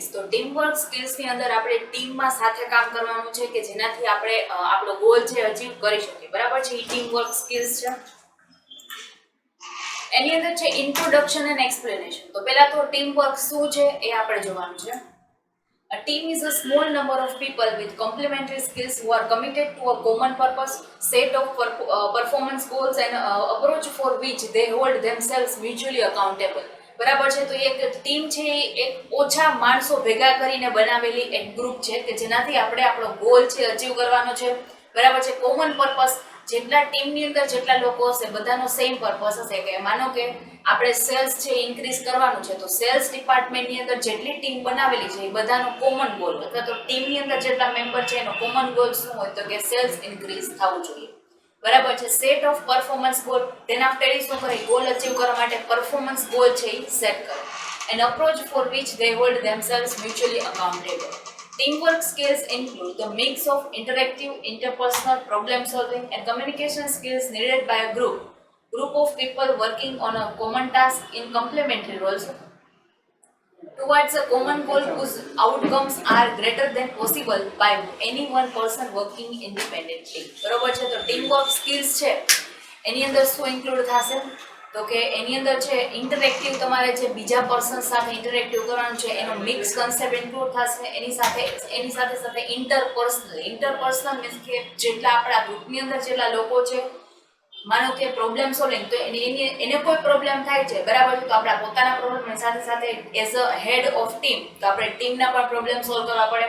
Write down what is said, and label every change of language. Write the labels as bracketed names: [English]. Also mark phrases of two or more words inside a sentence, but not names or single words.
[Gujarati] તો [English] team work skills [Gujarati] ની અંદર આપણે ટીમમાં સાથે કામ કરવાનું છે કે જેનાથી આપણે આપણો ગોલ છે અચીવ કરી શકીએ. બરાબર છે, એ [English] team work skills [Gujarati] છે. એની અંદર છે [English] introduction and explanation. [Gujarati] તો પહેલા તો [English] team work [Gujarati] શું છે એ આપણે જોવાનું છે. [English] A team is a small number of people with complementary skills who are committed to a common purpose, set of performance goals and approach for which they hold themselves mutually accountable. [Gujarati] બરાબર છે, તો એક ટીમ છે એ એક ઓછા માણસો ભેગા કરીને બનાવેલી એક ગ્રુપ છે કે જેનાથી આપણે આપણો ગોલ છે અચીવ કરવાનો છે. બરાબર છે, [English] common purpose. [Gujarati] જેટલા ટીમની અંદર જેટલા લોકો હશે બધાનો [English] same purpose [Gujarati] હશે કે માનો કે આપણે સેલ્સ છે ઇન્ક્રીઝ કરવાનું છે, તો [English] sales departmentની [Gujarati] અંદર જેટલી ટીમ બનાવેલી છે એ બધાનો [English] common goal [Gujarati] અથવા તો ટીમની અંદર જેટલા મેમ્બર છે એનો [English] common goal [Gujarati] શું હોય તો કે [English] sales increase [Gujarati] થવું જોઈએ. બરાબર છે, [English] set of performance goal. [Gujarati] તેના after શું કરે, ગોલ અચીવ કરવા માટે [English] performance goal [Gujarati] છે એ સેટ કરે. [English] and approach for which they hold themselves mutually accountable. Teamwork skills include the mix of interactive, interpersonal problem solving and communication skills needed by a group of people working on a common task in complementary roles towards a common goal whose outcomes are greater than possible by any one person working independently. [Gujarati] બરોબર છે, તો [English] teamwork skills [Gujarati] છે એની અંદર શું ઇન્ક્લુડ થશે તો કે એની અંદર છે ઇન્ટરેક્ટિવ, તમારે જે બીજા પર્સન સાથે ઇન્ટરેક્ટિવ કરવાનું છે એનો [English] mix concept [Gujarati] ઇન્ક્લુડ થશે. એની સાથે ઇન્ટરપર્સનલ મીન્સ કે જેટલા આપણા ગ્રુપની અંદર જેટલા લોકો છે, માનો કે [English] problem solving, [Gujarati] તો એને કોઈ પ્રોબ્લેમ થાય છે, બરાબર, તો આપણા પોતાના પ્રોબ્લેમ સાથે [English] as a head of team [Gujarati] તો આપણે ટીમના પણ [English] problem solve [Gujarati] કરવા પડે.